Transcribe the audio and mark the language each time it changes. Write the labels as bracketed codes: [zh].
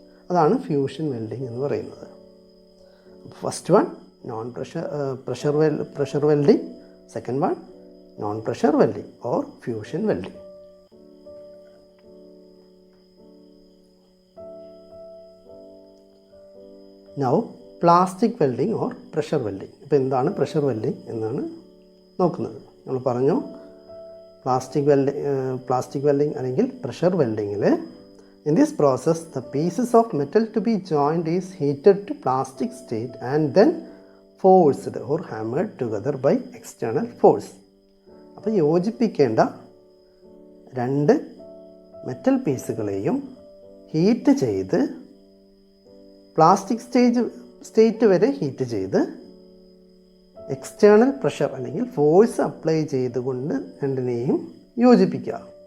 [ml] അതാണ് fusion welding എന്ന് പറയുന്നത്. [en] First one non pressure welding, second one non pressure welding or fusion welding. Now plastic welding or pressure welding. [ml] ഇപ്പോൾ എന്താണ് pressure welding എന്നാണ് നോക്കുന്നത്. നമ്മൾ പറഞ്ഞു പ്ലാസ്റ്റിക് വെൽഡിംഗ് അല്ലെങ്കിൽ pressure വെൽഡിങ്ങിൽ [en] in this process the pieces of metal to be joined is heated to plastic state and then forced or hammered together by external force. [ml] അപ്പോൾ യോജിപ്പിക്കേണ്ട രണ്ട് metal പീസുകളെയും heat ചെയ്ത് plastic state വരെ heat ചെയ്ത് external pressure അല്ലെങ്കിൽ force apply ചെയ്തുകൊണ്ട് രണ്ടിനെയും യോജിപ്പിക്കുക.